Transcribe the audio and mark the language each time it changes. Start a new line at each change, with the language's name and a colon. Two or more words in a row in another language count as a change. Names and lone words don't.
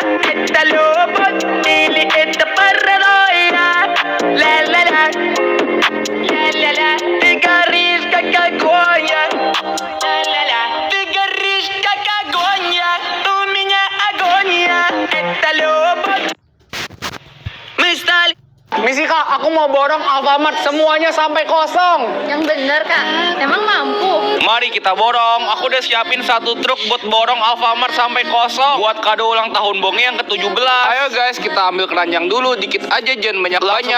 Russian: Это любовь или это паранойя? Ля-ля-ля, ля-ля-ля. Ты горишь, как огонь, ля-ля-ля. Ты горишь, как огонь, у меня агония. Это любовь. Мы стали.
Indonesian: Misi Kak, aku mau borong Alfamart semuanya sampai kosong. Yang bener Kak, emang mampu? Mari kita borong. Aku udah siapin 1 truk buat borong Alfamart sampai kosong buat kado ulang tahun Bonge yang ke-17. Ayo guys, kita ambil keranjang dulu, dikit aja jangan banyak-banyak.